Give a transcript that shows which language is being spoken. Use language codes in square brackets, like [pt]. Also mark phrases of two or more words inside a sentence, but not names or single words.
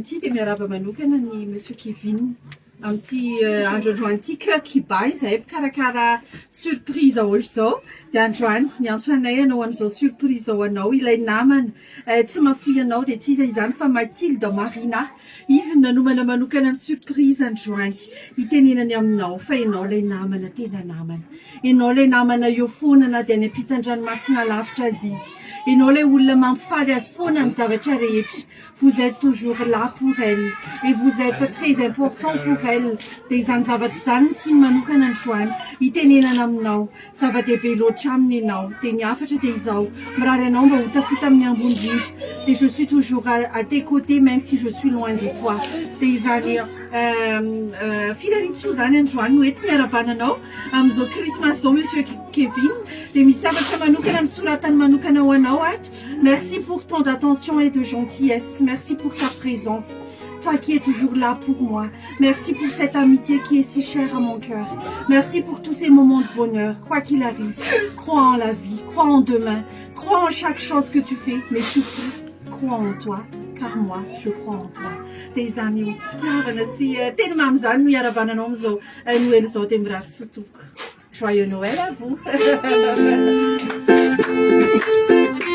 [mg] ity dia miarahaba manokana ny Monsieur Kevin amin'ity andro androany ity [fr] cœur qui bat [mg] izahay mpikarakara surprise ohatra izao dia androany niantso anay anao an'izao surprise izao anao ilay namana tsy mahafoy anao dia tsy iza izany fa Mathilde Marina izy nanomana manokana ny surprise androany itenenany aminao fa ianao ilay namana tena namana ianao ilay namana eo foana na dia any ampitan-dranomasina lavitra azy izy ianao ilay olona mampifaly azy foana ny zavatra rehetra [fr] vous êtes toujours là pour elle et vous êtes très important pour elle [mg] dia izany zavatra izany tiany manokana androany itenenana aminao zava-dehibe loatra aminy ianao dia ny afatra dia izao mirary anao mba ho tafita amin'ny ambony indrindra dia [fr] je suis toujours à tes côtés même si je suis loin de toi [mg] dia izany filarintsio zany androany no ety miarabananao amin'izao Christmas zao Monsieur Kevin dia misy zavatra manokana misoratany manokana ho anao ato. [fr] Merci pour tant d'attention et de gentillesse. Merci pour ta présence. Toi qui es toujours là pour moi. Merci pour cette amitié qui est si chère à mon cœur. Merci pour tous ces moments de bonheur. Quoi qu'il arrive, crois en la vie, crois en demain, crois en chaque chose que tu fais, mais surtout, crois en toi. Car moi, je crois en toi. Tes amis, [mg] fitiavana sy teny mamy zany no iarabananao amin'izao Noël zao dia mirary sotoko. [fr] Joyeux Noël à vous.